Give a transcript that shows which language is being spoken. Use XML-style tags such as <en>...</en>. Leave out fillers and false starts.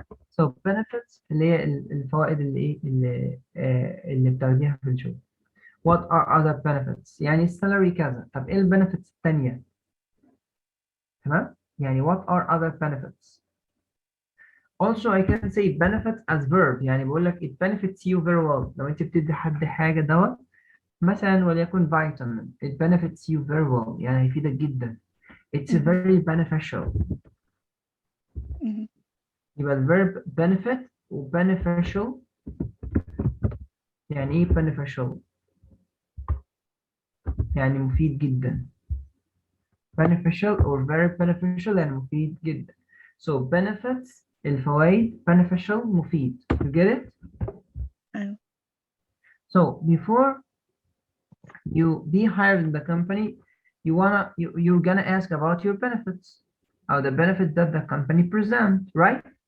<ar>So benefits اللي هي الفوائد اللي بتاخديها في الشغل.</ar> <en>What are other benefits؟ يعني salary كذا.</en> <ar>طب ايه البنفيتس التانية؟ تمام؟</ar> <en>يعني what are other benefits؟ Also I can say benefits as verb.</en> <ar>يعني بقول لك</ar> <en>it benefits you very well.</en> <ar>لو انت بتدي حد حاجة دواء مثلا وليكن vitamin,</ar> <en>it benefits you very well.</en> <ar>يعني هيفيدك جدا.</ar> <en>It's very beneficial.</en> <ar>يبقى الverb benefit و beneficial. يعني ايه beneficial؟ يعني مفيد جدا.</ar> <en>beneficial or very beneficial</en> <ar>يعني مفيد جدا.</ar> <en>So benefits الفوائد beneficial مفيد. You get it? So before you be hired in the company, you're gonna ask about your benefits or the benefits that the company present, right?</en>